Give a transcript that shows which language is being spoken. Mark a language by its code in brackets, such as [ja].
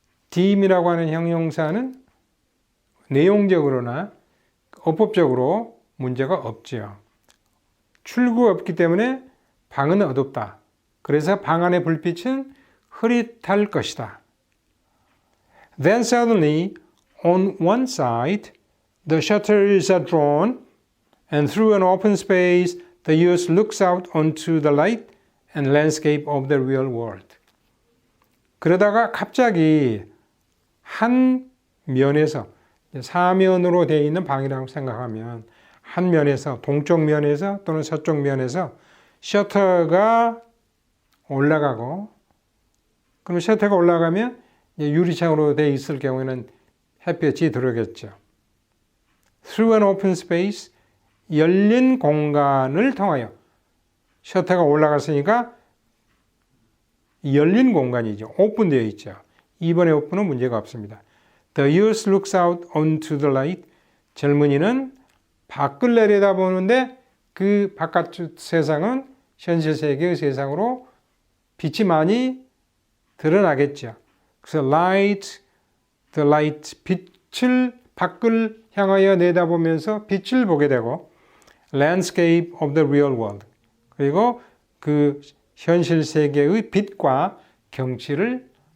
[ko] dim이라고 하는 형용사는 내용적으로나 어법적으로 문제가 없지요. 출구가 없기 때문에 방은 어둡다. 그래서 방 안의 불빛은 흐릿할 것이다. [en] Then suddenly, on one side, the shutters are drawn, and through an open space, the youth looks out onto the light and landscape of the real world. [ko] 그러다가 갑자기 한 면에서, 사면으로 되어 있는 방이라고 생각하면 한 면에서, 동쪽 면에서 또는 서쪽 면에서 셔터가 올라가고, 그럼 셔터가 올라가면 유리창으로 되어 있을 경우에는 햇볕이 들어오겠죠. [en] Through an open space, [ko] 열린 공간을 통하여, 셔터가 올라갔으니까 열린 공간이죠. 오픈되어 있죠. 이번에 오픈은 문제가 없습니다. [en] The youth looks out onto the light. [ko] 젊은이는 밖을 내려다보는데 그 바깥 세상은 현실 세계의 세상으로 빛이 많이 드러나겠죠. 그래서 [en] the light, [ko] 빛을 밖을 향하여 내다보면서 빛을 보게 되고, [en] landscape of the real world, [ko] 그리고 그 현실 세계의 빛과 경치를